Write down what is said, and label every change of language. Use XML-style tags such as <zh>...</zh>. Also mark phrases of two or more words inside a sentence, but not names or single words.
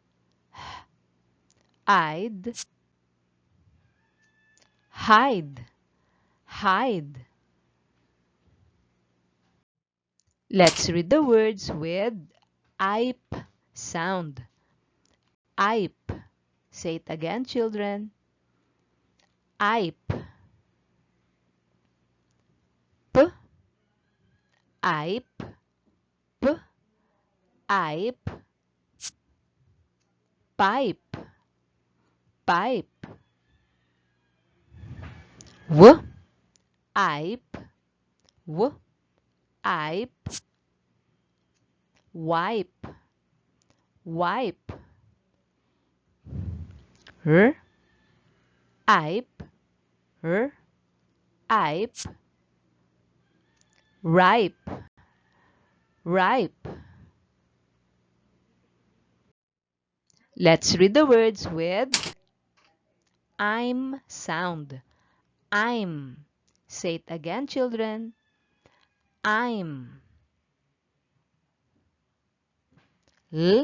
<en>I'd. Hide. Hide. Let's read the words with IPE sound. IPE. Say it again, children. IPE. P. IPE. P. IPE. Pipe. Pipe. W. IPE. W. IPE. Wipe. Wipe. Ipe. Ipe. Ripe. Ripe. Let's read the words with I'm sound. I'm. Say it again, children. I'm. L.</en>